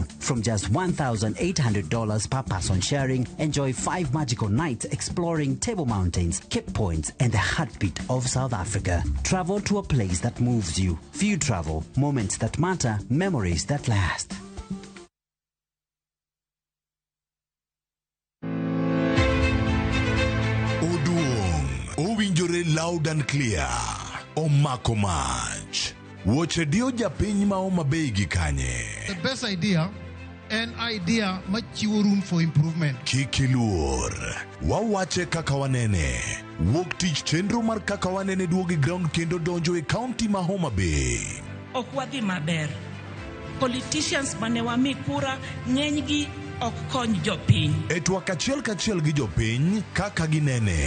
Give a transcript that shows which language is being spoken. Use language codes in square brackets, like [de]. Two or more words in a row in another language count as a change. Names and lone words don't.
[en] From just $1,800 per person sharing, enjoy 5 magical nights exploring Table Mountains, Cape Points, and the heartbeat of South Africa. Travel to a place that moves you. Few travel, moments that matter, memories that last. [luo] Owinjore [en] loud and clear. [luo] Omako mach. Woche dio japiny ma Homa Bay gi kanye. [en] The best idea, [luo] an idea machiwo [en] room for improvement. [luo] Kikiluor. Wawache kaka wanene. Wuok tich chenro mar kaka wanene duogi ground kendo donjo e county ma Homa Bay. Okwadhi maber. Politicians mane wami kura ng'enygi ok kony jopiny. E twak kachiel gi jopiny kaka ginene.